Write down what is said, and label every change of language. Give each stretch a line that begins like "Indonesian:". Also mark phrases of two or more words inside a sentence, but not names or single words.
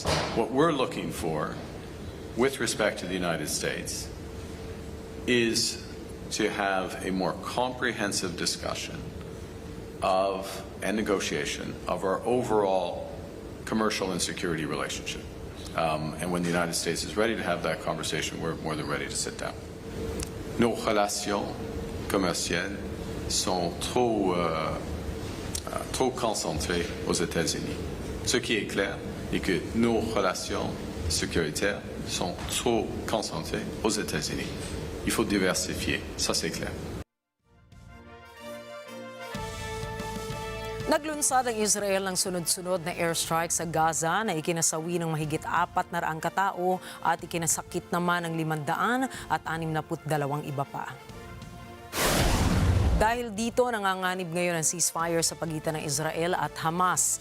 English: What we're looking for, with respect to the United States, is to have a more comprehensive discussion of and negotiation of our overall commercial and security relationship. And when the United States is ready to have that conversation, we're more than ready to sit down.
French: Nos relations commerciales sont trop concentrées aux États-Unis. Ce qui est clair est que nos relations sécuritaires sont trop concentrées aux États-Unis. Il faut diversifier, ça c'est clair.
Filipino: Naglunsad ang Israel ng sunod-sunod na airstrike sa Gaza na ikinasawi ng mahigit 400 katao at ikinasakit naman ng 562 iba pa. Dahil dito, nanganganib ngayon ang ceasefire sa pagitan ng Israel at Hamas.